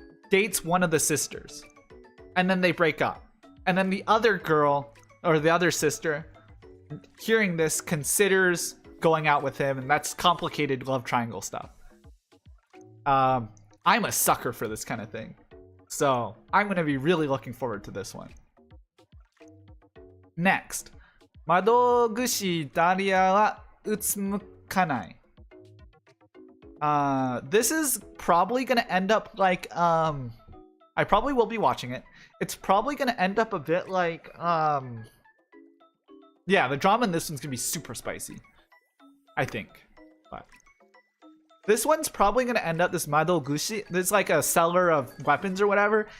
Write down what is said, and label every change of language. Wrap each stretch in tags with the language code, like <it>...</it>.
<en>dates one of the sisters. And then they break up. And then the other girl, or the other sister, hearing this, considers going out with him, and that's complicated love triangle stuff. I'm a sucker for this kind of thing. So I'm going to be really looking forward to this one. Next.</en> <ja>窓口ダリアはうつむかない.</ja> <en>This is probably going to end up like, I probably will be watching it. It's probably going to end up a bit like, yeah, the drama in this one's going to be super spicy. I think. But this one's probably going to end up, this Madogushi, this like a seller of weapons or whatever.</en>